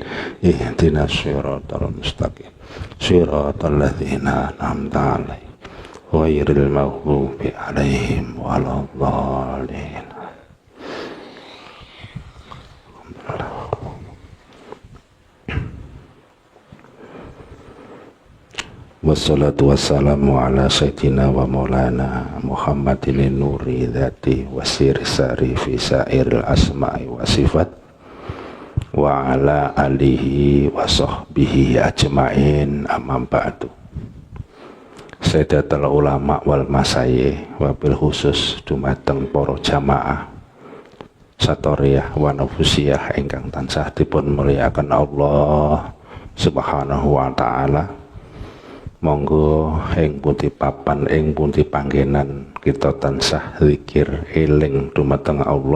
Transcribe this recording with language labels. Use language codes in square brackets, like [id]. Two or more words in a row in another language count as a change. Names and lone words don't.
[ar] اهدنا الصراط المستقيم. صراط الذين أنعمت عليهم غير المغضوب عليهم ولا الضالين. والصلاة والسلام على سيدنا ومولانا محمد نور ذاته والسر الساري في سائر الأسماء والصفات وعلى آله وصحبه أجمعين أما بعد. سادات العلماء والمشايخ وبالخصوص [jv] dumateng para jamaah satoriyah wa nafusiyah ingkang tansah dipun mulyakaken [ar] الله سبحانه وتعالى. [jv] Monggo ing pundi papan ing pundi panggenan kita tansah zikir eling dumateng Allah.